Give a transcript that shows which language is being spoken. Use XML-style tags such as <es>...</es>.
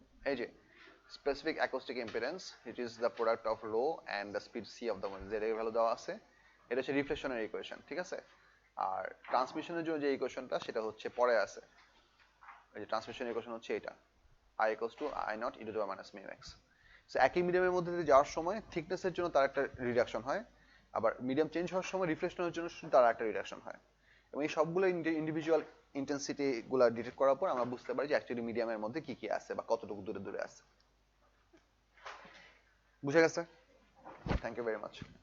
<en>এই যে specific acoustic impedance, it is the product of rho and the speed c of the wave,</en> <bn>যেটা value দেওয়া আছে। এটা হচ্ছে রিফ্লেকশনের ইকুয়েশন, ঠিক আছে? আর ট্রান্সমিশনের জন্য যে ইকুয়েশনটা সেটা হচ্ছে পরে আছে। এই যে ট্রান্সমিশন ইকুয়েশন হচ্ছে এটা,</bn> <en>I equals to I naught e to the power minus mu x.</en> <bn>So একই মিডিয়ামের মধ্যে দিয়ে যাওয়ার সময় থিকনেসের জন্য তার একটা রিডাকশন হয়, আবার মিডিয়াম চেঞ্জ হওয়ার সময় রিফ্লেকশনের জন্য শুধু তার একটা রিডাকশন হয়। এবং এই সবগুলো ইন্ডিভিজুয়াল ইন্টেন্সিটি গুলা ডিটেক্ট করার পর আমরা বুঝতে পারি যে অ্যাকচুয়ালি মিডিয়ামের মধ্যে কি কি আছে বা কতটুকু দূরে দূরে আছে। বুঝে গেছে?</bn> <en>Thank you very much.</en>